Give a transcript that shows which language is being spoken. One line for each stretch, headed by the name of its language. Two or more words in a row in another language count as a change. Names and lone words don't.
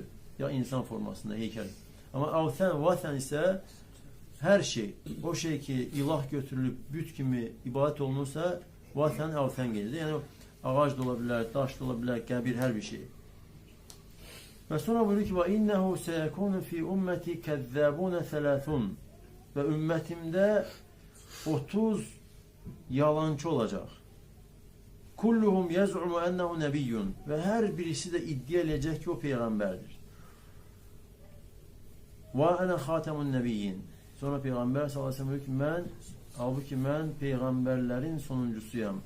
Azerbaijani: Ya insan formasında, heykəl. Amma əvtən, vətən isə hər şey, o şey ki, ilah götürülüb büt kimi ibadət olunursa, vətən əvtən gedir. Yəni, ağac da ola bilər, daş da ola bilər, qəbir, hər bir şey. Və sonra buyurur ki,
Arabic: وَاِنَّهُ سَيَكُونُ فِي اُمَّتِ كَذَّابُونَ ثَلَاثٌ.
Azerbaijani: Və ümmətimdə 30 yalancı olacaq.
Arabic: كلهم يزعم أنه نبي.
Azerbaijani: Və hər birisi də iddia edəcək ki, o peyğəmbərdir. Və
Arabic: أنا خاتم النبيين.
Azerbaijani: Sonra Peyğəmbər
Arabic: صلى الله عليه وسلم
Azerbaijani: halbuki mən peyğəmbərlərin sonuncusuyam.